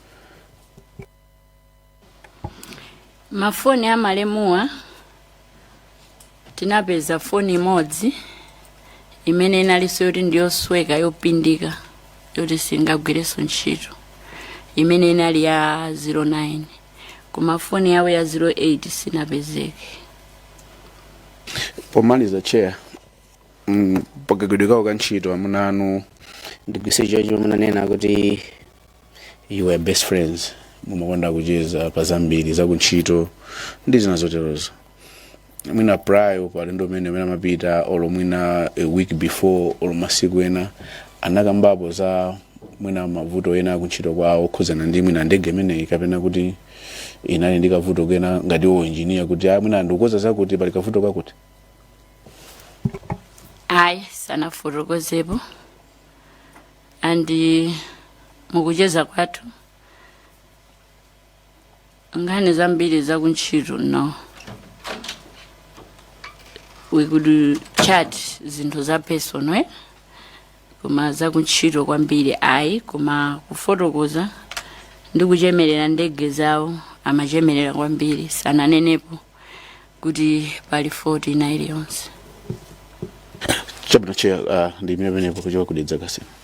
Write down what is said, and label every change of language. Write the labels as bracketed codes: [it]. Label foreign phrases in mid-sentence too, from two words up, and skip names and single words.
[ny] Mafoni ya malemuwa tinapeza foni imodzi imene inalinso yoti ndiyosweka yopindika yoti singagwireso ntchito, imene inali ya 09, koma foni yawo ya 08 sinapezeke. Pomaliza chair, pakagwidwikawo kantchito amuna anu ndigwise chacho munanena kuti [en] you were best friends, [ny] mumakonda kucheza pa zambiri za kuntchito ndi zina zoterozo. Mwina prior pali ndo mene amapita olo mwina [en] a week before [ny] olo masiku ena anakambapo za mwina mavuto ena kuntchito kwawo okhuzana ndi mwina ndege imeneyi kapena kuti inali ndi kavuto kena ngati engineer kuti mwina ndikukoza zakuti pali kavuto kakuti? Ayi, sanafotokozepo. Andi mukucheza kwathu nkhani zambiri za kuntchito, no. [en] We could chat [ny] zinthu za personal, koma za kuntchito kwambiri ayi, koma kufotokoza ndi kuchemerera ndege zawo amachemerera kwambiri, sananenepo kuti pali 40 iliyonse. Chabwino chair, ndi imene penepo kuchoka kudedza kasi.